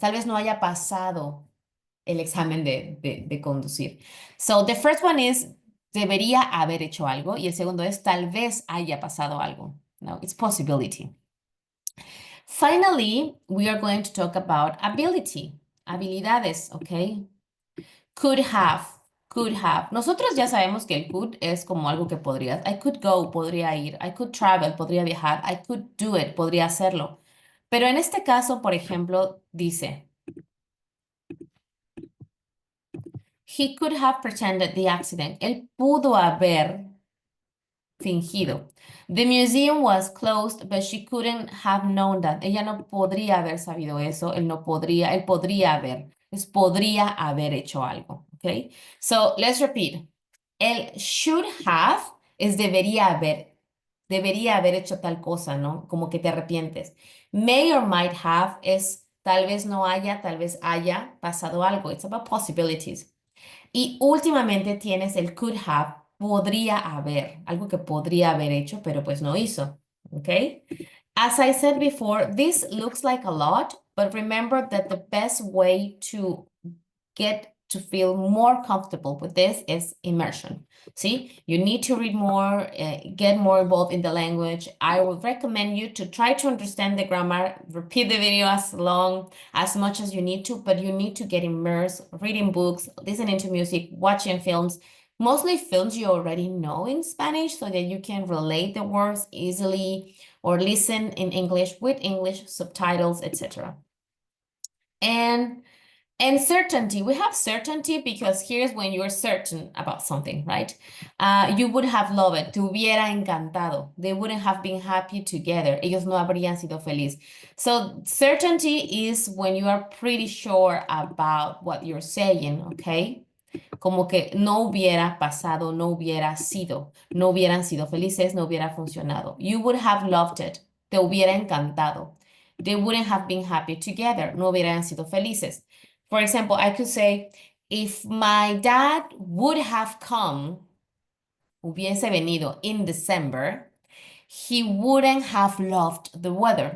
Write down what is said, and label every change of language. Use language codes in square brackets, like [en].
[es] Tal vez no haya pasado el examen de conducir. [en] So the first one is [es] debería haber hecho algo y el segundo es tal vez haya pasado algo. [en] No, it's possibility. Finally, we are going to talk about ability, habilidades, okay? Could have, could have. [es] Nosotros ya sabemos que el could es como algo que podrías. [en] I could go, [es] podría ir. [en] I could travel, [es] podría viajar. [en] I could do it, [es] podría hacerlo. Pero en este caso, por ejemplo, dice, [en] he could have pretended the accident. [es] Él pudo haber fingido. [en] The museum was closed, but she couldn't have known that. [es] Ella no podría haber sabido eso. Él no podría, él podría haber. Es podría haber hecho algo. Okay? So let's repeat. El should have es debería haber hecho tal cosa, ¿no? Como que te arrepientes. May or might have es tal vez no haya, tal vez haya pasado algo. [en] It's about possibilities. [es] Y últimamente tienes el could have, podría haber, algo que podría haber hecho, pero pues no hizo. [en] ¿Ok? As I said before, this looks like a lot, but remember that the best way to get to feel more comfortable with this is immersion. See, you need to read more, get more involved in the language. I would recommend you to try to understand the grammar, repeat the video as long, as much as you need to, but you need to get immersed, reading books, listening to music, watching films, mostly films you already know in Spanish so that you can relate the words easily or listen in English with English subtitles, etc. And certainty, we have certainty because here's when you're certain about something, right? You would have loved it, [es] te hubiera encantado. [en] They wouldn't have been happy together. [es] Ellos no habrían sido feliz. [en] So certainty is when you are pretty sure about what you're saying, okay? [es] Como que no hubiera pasado, no hubiera sido, no hubieran sido felices, no hubiera funcionado. [en] You would have loved it, [es] te hubiera encantado. [en] They wouldn't have been happy together, [es] no hubieran sido felices. [en] For example, I could say, if my dad would have come, [es] hubiese venido [en] in December, he wouldn't have loved the weather.